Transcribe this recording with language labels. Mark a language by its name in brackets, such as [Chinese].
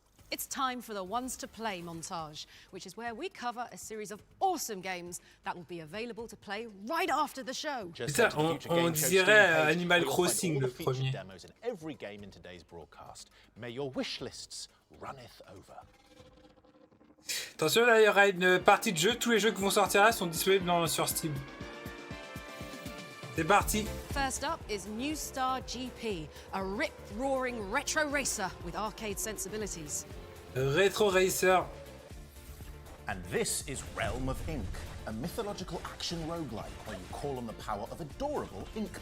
[English] It's time for the Ones to Play montage, which is where we cover a series of awesome games that will be available to play right after the show. [French] Putain, on dirait Animal Crossing le premier. [English] Demos in every game in today's broadcast. May your wish lists runneth over. [French] Attention, là, il y aura une partie de jeu. Tous les jeux qui vont sortir là sont disponibles sur Steam. C'est parti. [English] First up is New Star GP, a rip-roaring retro racer with arcade sensibilities. Retro Racer. And this is Realm of Ink, a mythological action roguelike where you call on the power of adorable ink.